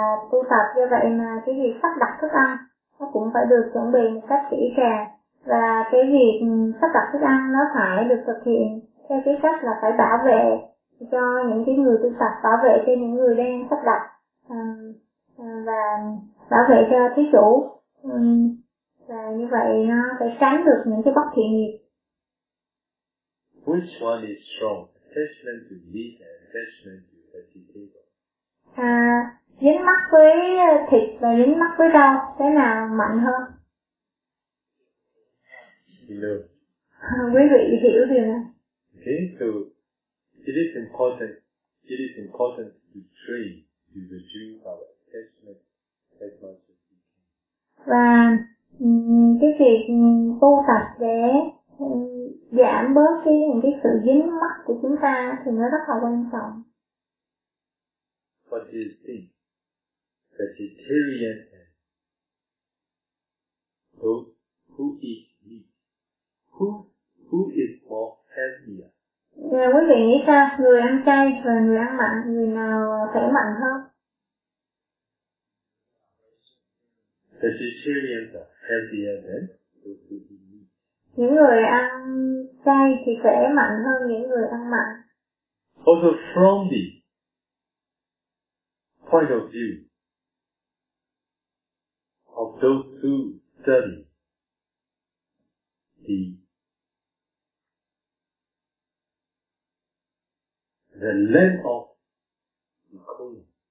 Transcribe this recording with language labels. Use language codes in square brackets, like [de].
[vi] tu tập, như vậy mà cái việc sắp đặt thức ăn nó cũng phải được chuẩn bị một cách kỹ càng, và cái việc sắp đặt thức ăn nó phải được thực hiện theo cái cách là phải bảo vệ cho những cái người tu tập, bảo vệ cho những người đang sắp đặt và bảo vệ cho thí chủ, và như vậy nó phải tránh được những cái bất thiện nghiệp. [en] Which one is strong? Attachment to meat and attachment to vegetables. [vi] À, dính mắc với thịt và dính mắc với rau, cái nào mạnh hơn? [en] No. [vi] Quý vị hiểu điều này. [en] Okay, so it is important to train to reduce our attachment as much as we can. [vi] Và cái việc tu tập để giảm bớt cái những cái sự dính mắc của chúng ta thì nó rất là quan trọng. [en] What do you think? Vegetarian and those who eat meat, who is more healthier? Yeah, [vi] quý vị nghĩ sao? Người ăn chay và người ăn mặn, người nào khỏe mạnh hơn? [en] Vegetarians are healthier than those who eat meat. [vi] Những người ăn chay thì khỏe mạnh hơn những người ăn mặn. [en] Also from the point of view of those who study the length of the coin.